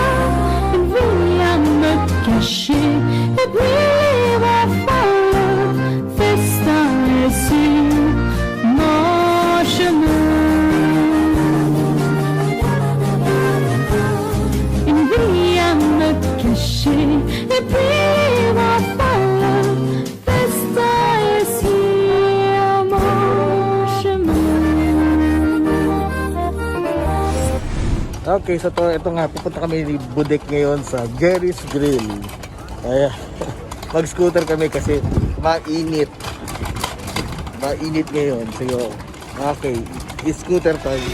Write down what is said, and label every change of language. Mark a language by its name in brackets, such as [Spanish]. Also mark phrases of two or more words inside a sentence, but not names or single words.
[French] Une vie à me cacher et puis va faire le festin est sur mon chemin. Une vie à me cacher et puis va faire le festin est sur mon chemin. [Filipino] Okay, so ito nga, pupunta kami ni Budek ngayon sa Gary's Grill. Ay, mag-scooter kami kasi mainit. Mainit ngayon. So, okay, [English] scooter time.